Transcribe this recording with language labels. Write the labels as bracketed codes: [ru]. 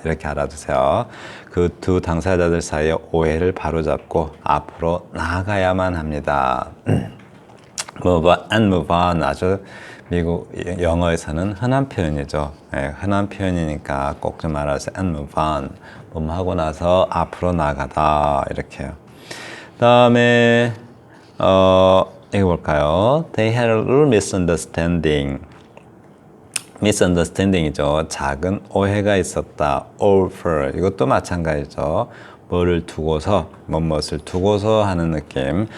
[ko] 이렇게 알아두세요. 그 두 당사자들 사이의 오해를 바로잡고 앞으로 나아가야만 합니다. move on 아주 미국 영어에서는 흔한 표현이죠. 네, 흔한 표현이니까 꼭 좀 알아주세요. [en] and move on. [ko] 하고 나서 앞으로 나가다 이렇게요. 다음에 이거 볼까요? [en] They had a little misunderstanding이죠. [ko] 작은 오해가 있었다. over. 이것도 마찬가지죠. 뭐를 두고서, 무엇을 두고서 하는 느낌.